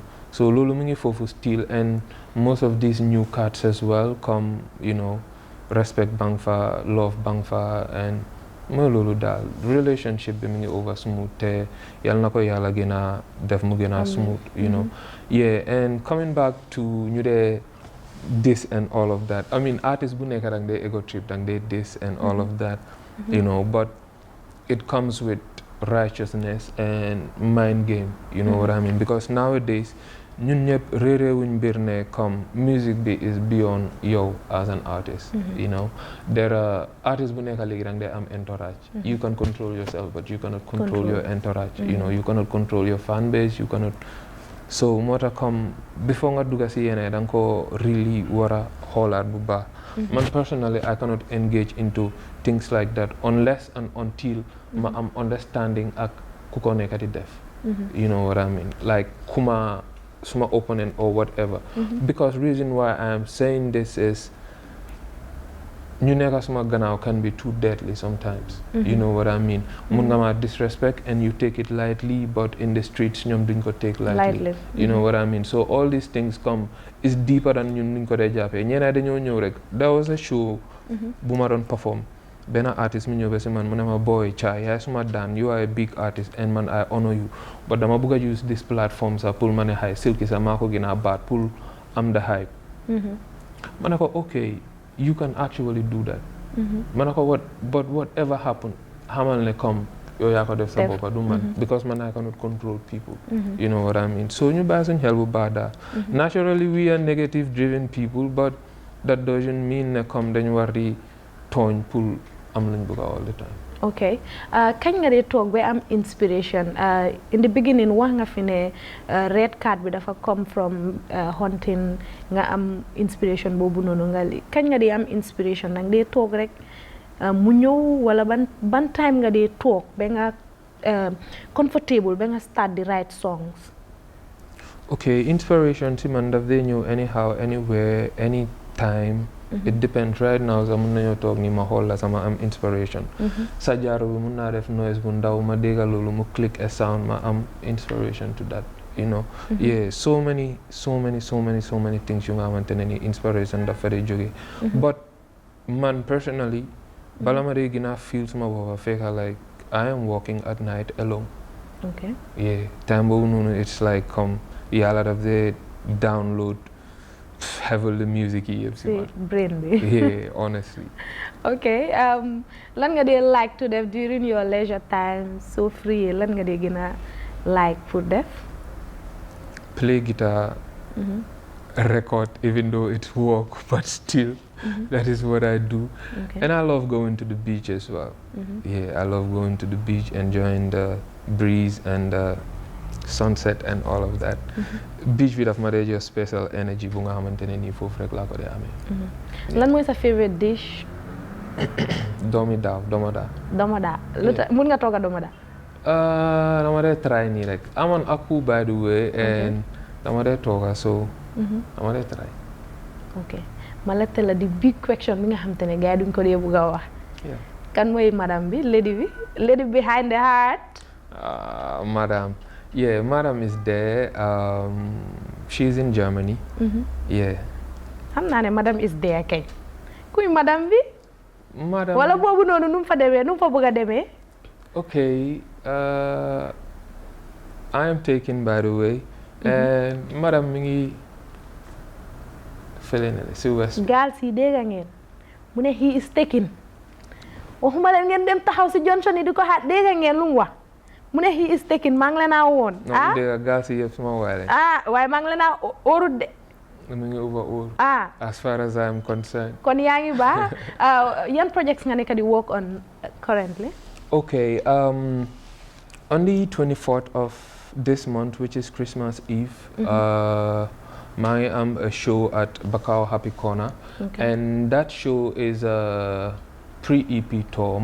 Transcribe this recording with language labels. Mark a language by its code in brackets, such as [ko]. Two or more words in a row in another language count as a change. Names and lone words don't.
[en] So [wo] lulu mingi fofu [en] still and most of these new cats as well come, you know, respect bangfa, love bangfa and [wo] lulu dal [en] relationship [wo] bi mingi [en] over smooth [wo] te yal nako yalla gëna def mu gëna [en] smooth, you know. Yeah, and coming back to [wo] ñu de [en] this and all of that. I mean artists [wo] bu nekk dang [en] they ego trip dang they this and all of that, you know, but it comes with righteousness and mind game, you know what I mean, because nowadays [wo] ñun ñëpp réeré wuñ mbir ne comme [en] music bi is beyond yow as an artist, you know. There are artists [wo] bu nekk léegi dang [en] they am entourage. You can control yourself but you cannot control your entourage, you know. You cannot control your fan base, you cannot. [wo] So moo tax comme before nga dugga si yene danga ko really war a xoolaat bu baax. [en] Man personally I cannot engage into things like that unless and until [wo] ma am [en] understanding [wo] ak ku ko nekk di def. [en] You know what I mean, like [wo] kuma suma [en] opponent or whatever. Because reason why I am saying this is [wo] ñu nekk suma gannaaw [en] can be too deadly sometimes. You know what I mean. [wo] Mun nga ma [en] disrespect and you take it lightly but in the streets [wo] ñoom duñ ko [en] take lightly. You know what I mean. So all these things come is deeper than [wo] ñun nuñ ko dee jàppee. Ñeneen dañoo ñëw rek. [en] There was a show [wo] bu ma doon [en] perform. [wo] Benn artist mi ñëw ba si man mu ne ma boy Chai yaay suma daan [en] you are a big artist and man I honor you [wo] but dama bëgg a [en] use this platform [wo] sax pour ma ne xay Silky sax maa ko gën a baat pour am [en] the hype. [wo] Ma ne ko [en] okay you can actually do that. [wo] Ma ne ko [en] but whatever happen [wo] xamal ne comme yow yaa ko def sa boppa du man [en] because man I cannot control people. You know what I mean. [wo] So ñu bàyyi suñ xel bu baax daal. [en] Naturally we are negative driven people but that doesn't mean [wo] ne comme dañu war di tooñ pour am lañ bëgg [en] all the time. [wo] Okay, kañ nga dee toog ba am inspiration [en] in the beginning [wo] wax nga fi ne red card bi dafa [en] come from hunting [wo] nga am inspiration boobu noonu nga li kañ nga dee am inspiration nag dee toog rek mu ñëw wala ban time nga dee toog ba nga comfortable ba nga [en] start the right songs. Okay, inspiration [wo] si man daf dee ñëw [en] anyhow anywhere anytime. It depends. Right now [wo] sax mun nañoo toog ni ma xool la sama am inspiration. Sa jaaro bi mun naa def noise bu ndaw ma dégga loolu mu [en] click a sound [wo] ma am [en] inspiration to that, you know. [wo] Yeah, [en] so many things [wo] yu nga xamante ne ni inspiration dafa dee jóge. [en] But man personally [wo] bala ma dee gën a [en] feel [wo] suma boppa fekka [en] like I am walking at night alone. Okay. [wo] Yeah, time boobu noonu [en] it's like [wo] comme yàlla daf dee [en] download heavily music [wo] yi yëpp si man. brain bi. [en] Yeah, honestly. [wo] Okay, lan nga dee [en] like to [wo] def [en] during your leisure time so free [wo] lan nga dee gën a like pour def? [en] Play guitar, record, even though it's work, but still, that is what I do. Okay. And I love going to the beach as well. Yeah, I love going to the beach, enjoying the breeze and the sunset and all of that. [wo] Beach bi daf ma dee jox [en] special energy [wo] bu nga xamante ne nii foofu rek laa ko dee amee. Lan mooy sa [en] favorite dish? [wo] Domoda. Domoda. Lu tax mun nga togga domoda? Dama dee try nii rek. Amoon aku [en] by the way, [wo] and dama dee togga so dama dee try. [en] Okay. [wo] Ma laajte la di [en] big question [wo] bi nga xamante ne gars yi duñ ko dee bugg a wax. Kan mooy madam bi, [en] lady behind the heart? Madam. Yeah, madam is there. She's in Germany. Yeah. [wo] Xam naa ne [en] madam is there [wo] kay. Kuy madam bi? Madam. Wala boobu noonu nu mu fa demee, nu mu fa bëgg a demee? [en] Okay. I am taken by the way. [wo] And madam mi ngi fële na si west. Gaal si dégg ngeen. Mu ne [en] he is taken. [wo] Waxuma leen ngeen dem taxaw si Johnson yi di ko xaar dégg ngeen lu mu wax. Mu ne [en] he is taken [wo] maa ngi leen a woon. ah dégg gaal si yëpp suma waay lañ. waaye maa ngi leen a óorut de. mu ngi [en] over all. As far as I am concerned. [wo] Kon yaa ngi baax. Yan projects nga nekk di [en] work on currently? Okay. On the 24th of this month, which is Christmas Eve, I am a show at Bakau Happy Corner, and that show is a pre-EP tour.